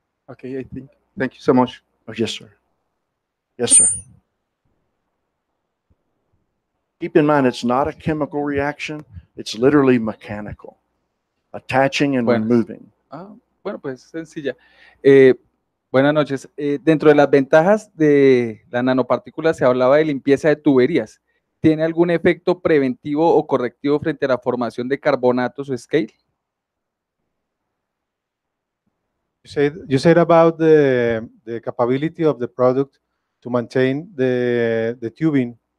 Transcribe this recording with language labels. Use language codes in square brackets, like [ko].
[en] Okay, I think. Thank you so much. Oh, yes, sir. Yes, sir. Keep in mind, it's not a chemical reaction. It's literally mechanical. Attaching and removing. [es] Bueno, pues sencilla. Buenas noches. Dentro de las ventajas de la nanopartícula se hablaba de limpieza de tuberías. ¿Tiene algún efecto preventivo o correctivo frente a la formación de carbonatos o scale? [en] You said about the capability of the product to maintain the tubing.